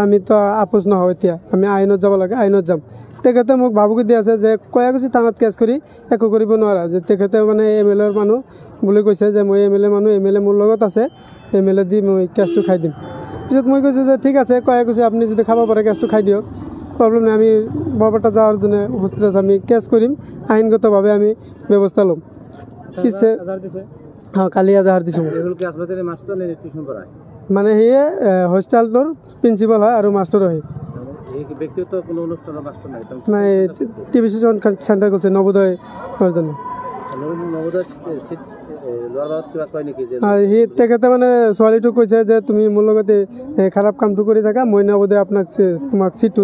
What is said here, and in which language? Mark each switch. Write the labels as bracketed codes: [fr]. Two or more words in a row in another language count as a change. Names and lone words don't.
[as] আমিতো আপোচ নহয় এতিয়া আমি আইনত যাব লাগে আইনত যাম তেখেতে মোক ভাবুকি দি আছে যে কয়া কৈছে থানাত কেছ কৰি একো কৰিব নোৱাৰা যে তেখেতে মানে MLAৰ মানুহ বুলি কৈছে যে মই MLA মানুহ MLA মোৰ লগত আছে MLA দি মই কেছটো খাই দিম পিছত মই কৈছোঁ যে ঠিক আছে কয়া কৈছে আপুনি যদি খাব পাৰে কেছটো খাই দিয়ক [bn] প্রবলেম নেই আমি বৰপেটা যাওয়ার জন্য হসপিটাল আমি কেস করিম আইনগতভাবে আমি ব্যবস্থা লম [as] পিছে হ্যাঁ কালি এজাহার দিছোঁ মানে সিয়ে হোস্টেলটোৰ প্ৰিন্সিপাল হয় আৰু মাষ্টৰ হয় নাই টিভি চেণ্টাৰ কৰিছে নবোদয় জন্য সি তেখেতে মানে ছোৱালীটোক কৈছে যে তুমি মোৰ লগতে খাৰাপ কামটো কৰি থাকা মই নবোদয় তোমাক চিটটো